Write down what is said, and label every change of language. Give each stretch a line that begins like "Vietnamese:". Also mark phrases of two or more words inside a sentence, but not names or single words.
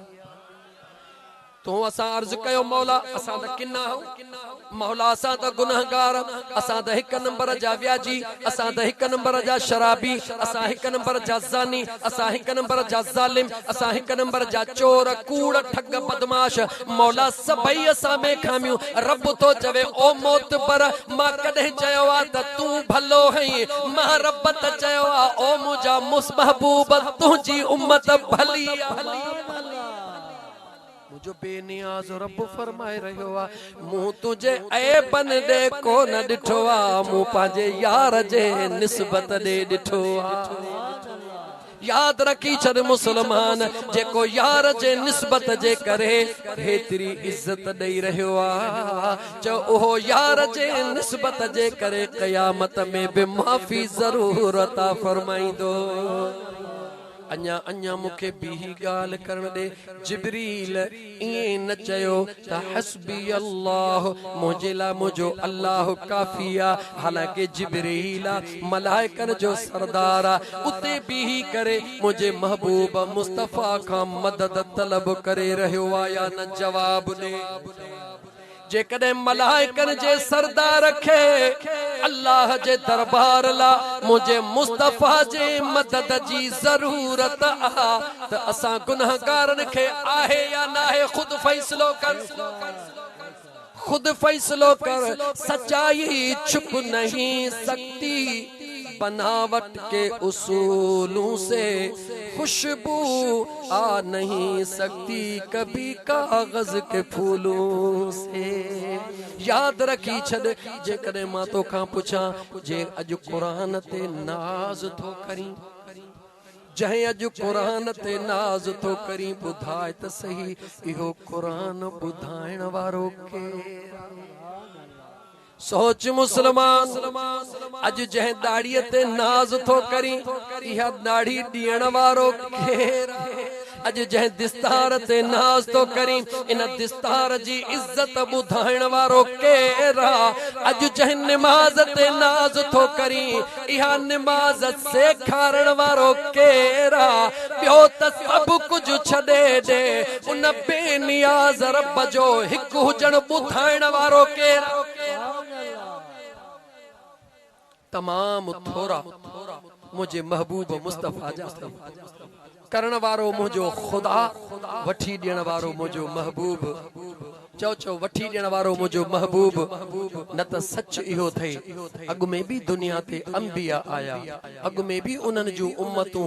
Sindhi: तो असा अर्ज कयो मौला असा द किन्ना हो मौला असा द गुनाहगार असा द एक नंबर जा व्याजी असा द एक नंबर जा शराबी असा एक नंबर जा जानी असा एक नंबर जा जालिम असा एक नंबर जा चोर कूड़ ठग बदमाश मौला सबई असा में खामियो रब तो चवे ओ मौत पर मां कदे चयो आ त तू भलो है मां रब त चयो आ ओ मुजा महबूब तुझी उम्मत भली मुझो बेनियाज रब फरमाए रहियो आ मुंह तुझे ऐबन दे को न डिठो आ मुंह पांजे यार जे निस्बत दे डिठो आ याद रखी छद मुसलमान जेको यार जे निस्बत जे करे हेतरी इज्जत दई रहियो आ जो ओहो यार जे निस्बत जे करे कयामत में भी माफी जरूर अता फरमाइंदो अन्या अन्या मुखे बीही गाल करण दे जिब्रील इए न चयो त
Arabic: حسبی اللہ
Sindhi: मुझला मुझो अल्लाह काफिया हालांकि जिब्रील मलाइकन जो सरदार उते बीही करे मुझे महबूब मुस्तफा का मदद तलब करे रहियो या न जवाब दे जे कदे मलाइकन जे सरदार रखे अल्लाह जे दरबार ला मुझे मुस्तफा जे मदद जी जरूरत आ त असा गुनाहगारन के आहे या ना है खुद फैसलो कर खुद फैसलो कर
Urdu: سچائی چھپ نہیں سکتی بناوٹ کے اصولوں سے خوشبو آ نہیں سکتی کبھی کاغذ کے پھولوں سے
Sindhi: याद रखी छद जे कदे मां तो खां पुछा जे अज कुरान ते नाज थो करी जहें अज कुरान ते नाज तो करी बुधाए त सही इहो कुरान बुधाइण वारो के सोच मुसलमान अज जहें दाढ़ी ते नाज तो करी इहा दाढ़ी ॾियण वारो केर अज जहें दिस्तार ते नाज तो करी इन दिस्तार जी इज्जत बुधाइण वारो केर अज जहें निमाज ते नाज तो करी इहा निमाज सेखारण वारो केर ॿियो त सब कुछ छॾे ॾे उन बेनियाज़ रब जो हिकु हुजण बुधाइण वारो केर तमाम थोरा मुझे महबूब मुस्तफा जा करण वारो मुझो खुदा वठी ॾियण वारो मुझो महबूब चो चो वठी ॾियण वारो मुझो महबूब न त सच इहो थे अॻु में भी दुनिया ते अंबिया आया अॻु में भी उन्हनि जूं उम्मतूं